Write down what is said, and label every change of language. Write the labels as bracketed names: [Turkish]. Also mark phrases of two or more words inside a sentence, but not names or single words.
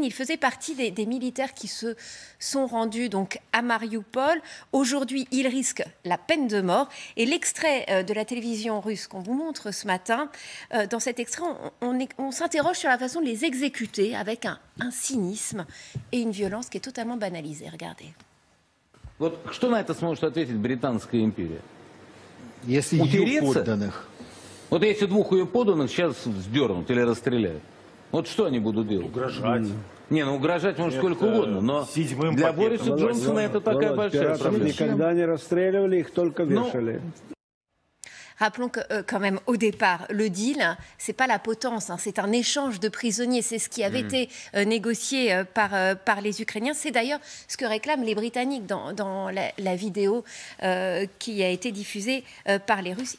[French] Ils faisaient partie des militaires qui se sont rendus donc à Mariupol. Aujourd'hui, ils risquent la peine de mort. Et l'extrait de la télévision russe qu'on vous montre ce matin, dans cet extrait, on s'interroge sur la façon de les exécuter avec un cynisme et une violence qui est totalement banalisée. Regardez. [Russian] Вот что на это сможет ответить Британская империя? Если ее подданных. Вот если двух ее подданных сейчас сдернут или расстреляют, вот что они будут делать? Угрожать. Не, ну угрожать можно сколько угодно, но для Бориса Джонсона это такая большая проблема. Никогда не расстреливали, их только вешали. [French] Rappelons que quand même au départ, le deal, c'est pas la potence, c'est un échange de prisonniers. C'est ce qui avait été négocié par les Ukrainiens. C'est d'ailleurs ce que réclament les Britanniques dans la vidéo qui a été diffusée par les Russes.